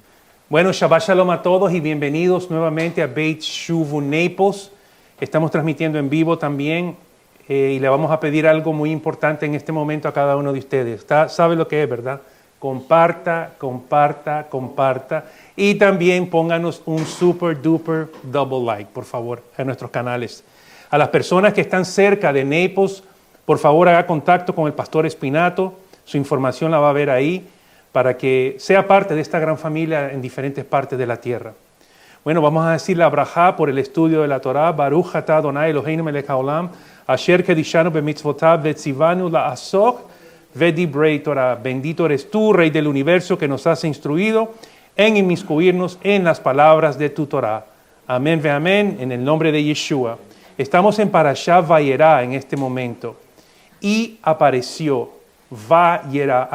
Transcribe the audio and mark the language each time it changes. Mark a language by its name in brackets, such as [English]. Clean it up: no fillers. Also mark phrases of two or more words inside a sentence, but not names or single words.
[Spanish] Bueno, [Hebrew] שבת שלום [Spanish] a todos y bienvenidos nuevamente a Beit Shuvu Naples. Estamos transmitiendo en vivo también y le vamos a pedir algo muy importante en este momento a cada uno de ustedes. ¿Sabe lo que es, verdad? Comparta, comparta, comparta y también pónganos un [English] super duper double like, [Spanish] por favor, en nuestros canales. A las personas que están cerca de Naples, por favor haga contacto con el pastor Spinato. Su información la va a ver ahí, para que sea parte de esta gran familia en diferentes partes de la tierra. Bueno, vamos a decir la brajá por el estudio de la Torah. [Hebrew] ברוך אתה אדוני אלוהינו מלך העולם, אשר קדשנו במצוותיו וצונו לעסוק בדברי תורה. [Spanish] Bendito eres tú, Rey del universo, que nos has instruido en inmiscuirnos en las palabras de tu Torah. Amén ve amén, en el nombre de Yeshua. Estamos en Parashat Vayera en este momento. y apareció. Va yera.